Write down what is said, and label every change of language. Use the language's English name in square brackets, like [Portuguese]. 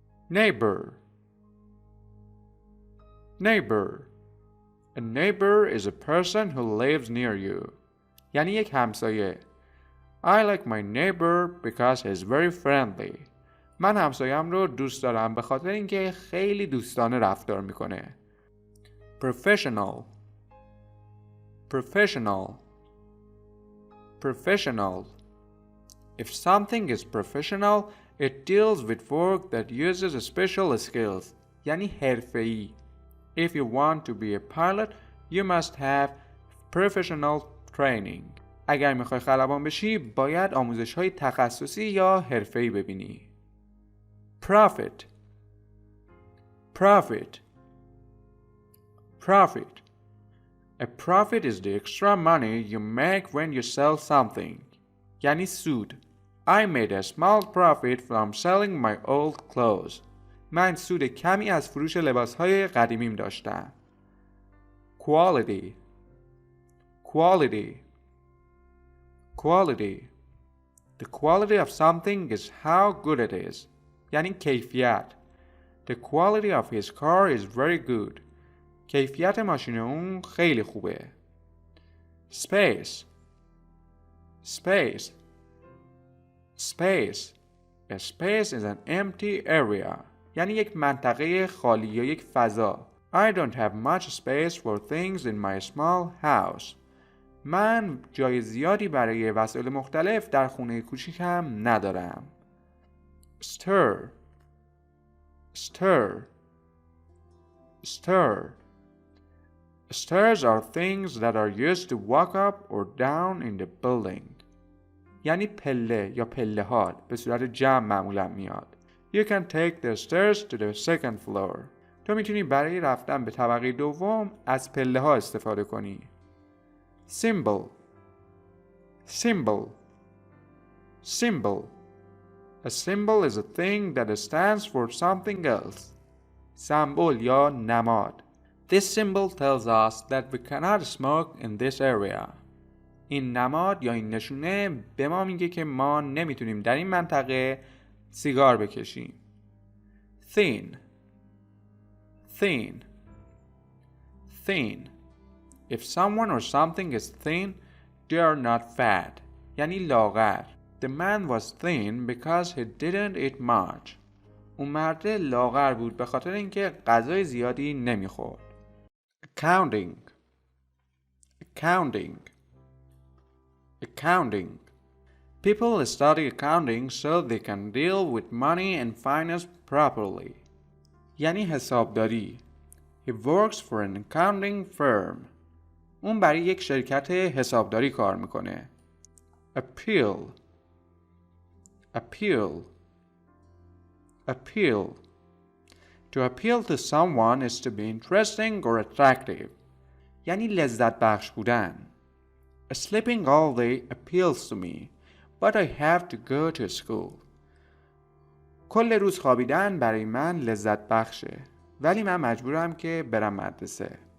[English] Neighbor. Neighbor. A neighbor is a person who lives near you. [Persian] یعنی یک همسایه. [English] I like my neighbor because he's very friendly. [Persian] من همسایم رو دوست دارم به خاطر اینکه خیلی دوستانه رفتار میکنه. [English] Professional. Professional. Professional. If something is professional, it deals with work that uses special skills. [Persian] یعنی حرفه‌ای. [English] If you want to be a pilot, you must have professional training. [Persian] اگر میخوای خلبان بشی، باید آموزش‌های تخصصی یا حرفه‌ای ببینی. [English] Profit. Profit. Profit. A profit is the extra money you make when you sell something. [Persian] یعنی سود. [English] I made a small profit from selling my old clothes. [Persian] من سود کمی از فروش لباسهای قدیمیم داشتم. [English] Quality. Quality. Quality. The quality of something is how good it is. [Persian] یعنی کیفیت. [English] The quality of his car is very good. [Persian] کیفیت ماشین اون خیلی خوبه. [English] Space. Space. Space. A space is an empty area. [Persian] یعنی یک منطقه خالی یا یک فضا. [English] I don't have much space for things in my small house. [Persian] من جای زیادی برای وسایل مختلف در خونه کوچیکم ندارم. [English] Stir. Stir. Stir. Stairs are things that are used to walk up or down in the building. [Persian] یعنی پله یا پله‌ها به صورت جمع معمولا میاد. [English] You can take the stairs to the second floor. [Persian] تو میتونی برای رفتن به طبقه دوم از پله‌ها استفاده کنی. [English] Symbol. Symbol. Symbol. A symbol is a thing that stands for something else. [Persian] سمبل یا نماد. [English] This symbol tells us that we cannot smoke in this area. [Persian] این نماد یا این نشونه به ما میگه که ما نمیتونیم در این منطقه سیگار بکشیم. [English] Thin. Thin. Thin. If someone or something is thin, they are not fat. [Persian] یعنی لاغر. [English] The man was thin because he didn't eat much. [Persian] اون مرد لاغر بود به خاطر اینکه غذای زیادی نمیخورد. [English] Accounting. Accounting. Accounting. People study accounting so they can deal with money and finance properly. [Persian] یعنی حسابداری. [English] He works for an accounting firm. [Persian] اون برای یک شرکت حسابداری کار میکنه. [English] Appeal. Appeal. Appeal. To appeal to someone is to be interesting or attractive. [Persian] یعنی لذت بخش بودن. [English] Sleeping all day appeals to me, but I have to go to school. [Persian] کل روز خوابیدن برای من لذت بخشه، ولی من مجبورم که برم مدرسه.